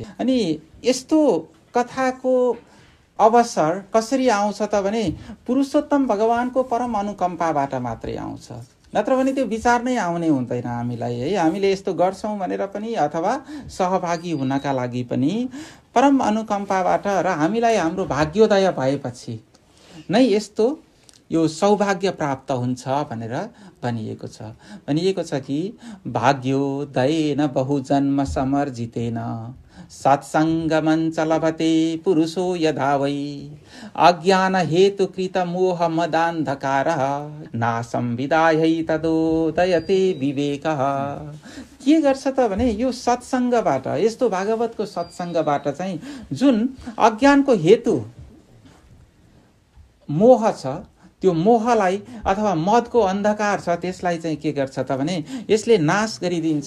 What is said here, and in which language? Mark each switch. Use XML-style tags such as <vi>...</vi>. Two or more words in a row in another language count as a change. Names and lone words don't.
<ne>अनि यस्तो कथाको अवसर कसरी आउँछ त भने पुरुषोत्तम भगवानको परम अनुकम्पाबाट मात्रै आउँछ, नत्र भने त्यो विचार नै आउने हुँदैन हामीलाई है। हामीले यस्तो गर्छौँ भनेर पनि अथवा सहभागी हुनका लागि पनि परम अनुकम्पाबाट र हामीलाई हाम्रो भाग्योदय भएपछि नै यस्तो यो सौभाग्य प्राप्त हुन्छ भनेर भनिएको छ कि</ne> <sa>भाग्योदयेन बहुजन्म समर्जितेन सत्सङ्गमञ्च लभते पुरुषो यदा वै अज्ञान हेतुकृत मोह मदान्धकारः नाशं विदायै तदोदयते विवेकः।</sa> <ne>के गर्छ त भने यो सत्सङ्गबाट, यस्तो भागवतको सत्सङ्गबाट चाहिँ जुन अज्ञानको हेतु मोह छ, त्यो मोहलाई अथवा मदको अन्धकार छ त्यसलाई चाहिँ के गर्छ त भने यसले नाश गरिदिन्छ।</ne>